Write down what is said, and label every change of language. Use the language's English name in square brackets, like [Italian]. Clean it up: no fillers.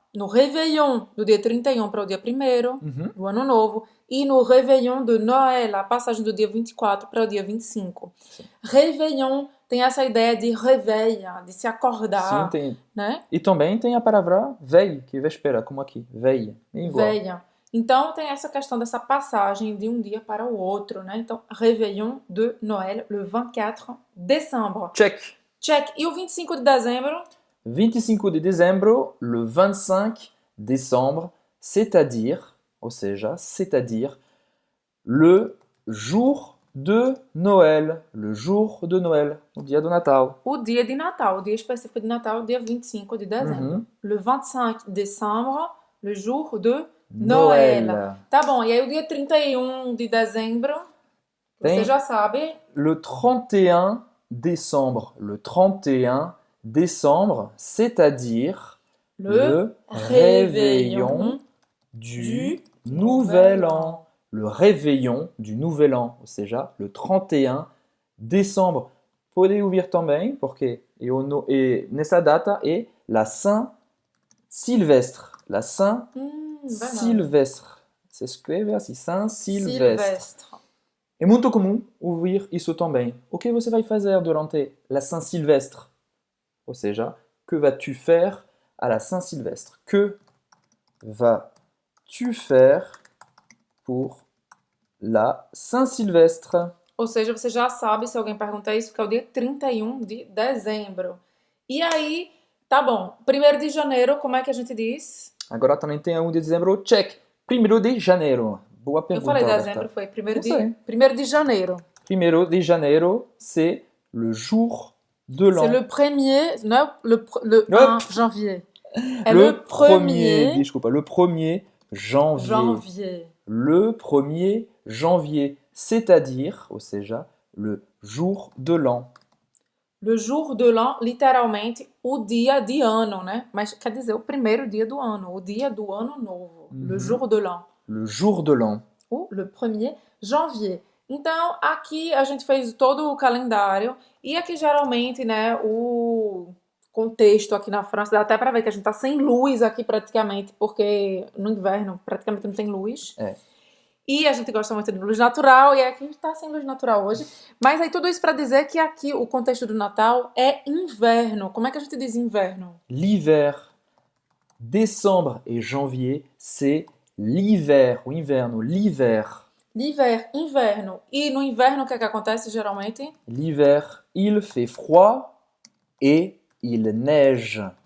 [Portuguese] No réveillon do dia 31 para o dia 1º, do Ano Novo, e no réveillon de Noël, a passagem do dia 24 para o dia 25. Sim. Réveillon tem essa ideia de réveil, de se acordar. Sim, tem. Né? E também tem a palavra veille, que é véspera, como aqui, veille. Veille. Então, tem essa questão dessa passagem de um dia para o outro, né? Então, [French] réveillon de Noël, le 24 décembre. [English] Check. Check. [Portuguese] E o 25 de dezembro? 25 de dezembro, [French] le 25 décembre, c'est-à-dire, [Portuguese] ou seja, [French] c'est-à-dire, le jour de Noël. Le jour de Noël, [Portuguese] o dia do Natal. O dia de Natal, o dia específico de Natal, o dia 25 de dezembro. [French] Le 25 décembre, le jour de Noël. [Portuguese] Tá bom, e aí o dia 31 de dezembro, você já sabe? [French] Le 31 décembre. Le 31 décembre, c'est-à-dire le réveillon du Nouvel An. Le réveillon du Nouvel An, [Portuguese] ou seja, [French] le 31 décembre. [Portuguese] Pode ouvir também, porque nessa data é la Saint-Sylvestre. La Saint-Sylvestre. Se escreve assim, Saint-Sylvestre. É muito comum ouvir isso também. O que você vai fazer durante la Saint-Sylvestre? Ou seja, [French] que vas-tu faire à la Saint-Sylvestre? Que vas-tu faire pour la Saint-Sylvestre? [Portuguese] Ou seja, você já sabe, se alguém perguntar isso, que é o dia 31 de dezembro. E aí, tá bom. 1º de janeiro, como é que a gente diz? Agora também tem 1 de dezembro, check. 1º de janeiro. Boa pergunta. Eu falei dezembro, foi 1º de janeiro. 1º de janeiro, [French] c'est le jour de l'an. C'est le 1er, non, le 1 janvier. [Portuguese] É [French] le 1er. [Portuguese] Desculpa, [French] le 1er janvier. Le 1er janvier, c'est-à-dire, [Portuguese] ou seja, [French] le jour de l'an. Le jour de l'an, [Portuguese] literalmente, o dia de ano, né? Mas quer dizer, o primeiro dia do ano, o dia do ano novo. [French] Le jour de l'an. Le jour de l'an. Ou le 1er janvier. [Portuguese] Então, aqui a gente fez todo o calendário e aqui geralmente, né, o contexto aqui na França, dá até pra ver que a gente tá sem luz aqui praticamente, porque no inverno praticamente não tem luz. É. E a gente gosta muito de luz natural, e aqui a gente tá sem luz natural hoje. Mas aí tudo isso pra dizer que aqui o contexto do Natal é inverno. Como é que a gente diz inverno? [French] L'hiver. Décembre et janvier, c'est l'hiver, [Portuguese] o inverno, [French] l'hiver. L'hiver, [Portuguese] inverno. E no inverno o que é que acontece geralmente? [French] L'hiver, il fait froid et il neige.